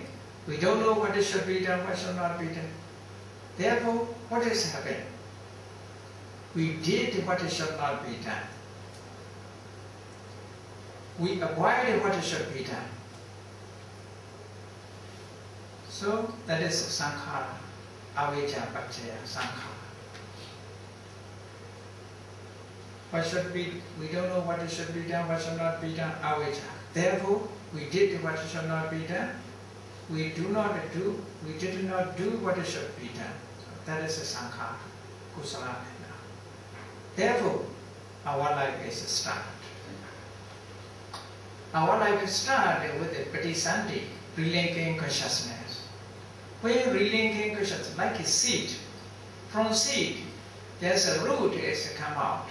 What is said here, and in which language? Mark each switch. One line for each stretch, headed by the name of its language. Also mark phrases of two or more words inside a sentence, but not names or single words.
English: We don't know what should be done, what should not be done. Therefore, what has happened? We did what should not be done. We avoided what should be done. So that is sankhara,
Pali: avijja paccaya sankhara.
English: What should be? We don't know what should be done, what should not be done. Avijja. Therefore, we did what should not be done. We did not do what should be done. So that is a sankhara, kusala. Therefore, our life is started. Our life is started with the patisandhi, relinquishing consciousness. When relinquishing consciousness, like a seed, from seed, there's a root is come out.